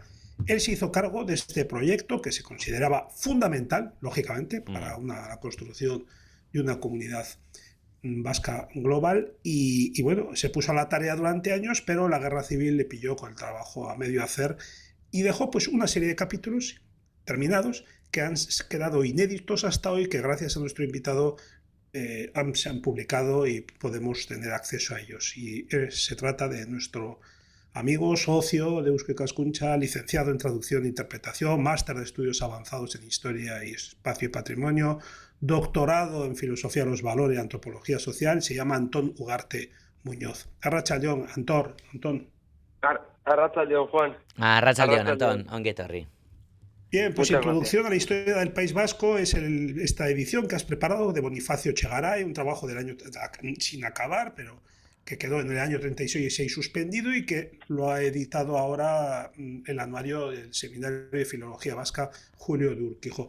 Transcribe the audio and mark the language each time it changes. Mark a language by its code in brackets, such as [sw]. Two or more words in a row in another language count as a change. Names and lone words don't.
[es] Él se hizo cargo de este proyecto que se consideraba fundamental, lógicamente, para la construcción de una comunidad vasca global y bueno, se puso a la tarea durante años, pero la guerra civil le pilló con el trabajo a medio hacer y dejó pues una serie de capítulos terminados que han quedado inéditos hasta hoy, que gracias a nuestro invitado se han publicado y podemos tener acceso a ellos. Y se trata de nuestro amigo, socio de Eusko Ikaskuntza, licenciado en traducción e interpretación, máster de estudios avanzados en historia y espacio y patrimonio, doctorado en filosofía de los valores y antropología social. Se llama Antón Ugarte Muñoz. Arratsaldeon, Antón. [eu] Arratsaldeon, Juan. Arratsaldeon, Antón, ongi etorri. [es] Bien, pues Muchas introducción gracias. a la historia del País Vasco es esta edición que has preparado de Bonifacio Echegaray, un trabajo del año sin acabar, pero que quedó en el año 36 suspendido y que lo ha editado ahora el anuario del Seminario de Filología Vasca Julio de Urquijo.